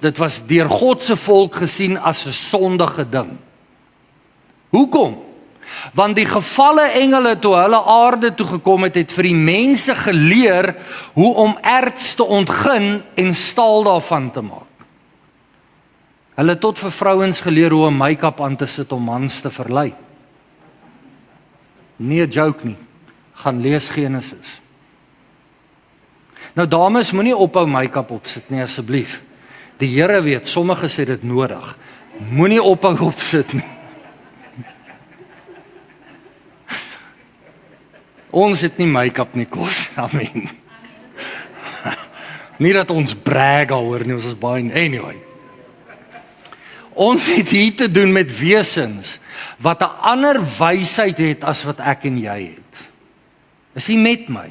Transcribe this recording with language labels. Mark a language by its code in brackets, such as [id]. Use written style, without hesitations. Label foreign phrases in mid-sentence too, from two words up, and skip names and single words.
[af] Dit was deur God se volk gesien as 'n sondige ding. Hoekom? Want die gevalle engele toe hulle aarde toe gekom het vir die mense geleer hoe om erts te ontgin en staal daarvan te maak. Hulle het tot vir vrouens geleer hoe om make-up aan te sit om mans te verlei. Nie 'n joke nie. Gaan lees Genesis. Nou dames, moenie ophou make-up opsit nie asseblief. Die Here weet, sommiges het dit nodig. Moenie ophou opsit nie. Ons het nie make-up nie kos, amen. Nie dat ons brag oor nie, ons is baie, anyway. Ons het hier te doen met wesens wat 'n ander wysheid het as wat ek en jy het. Is nie met my.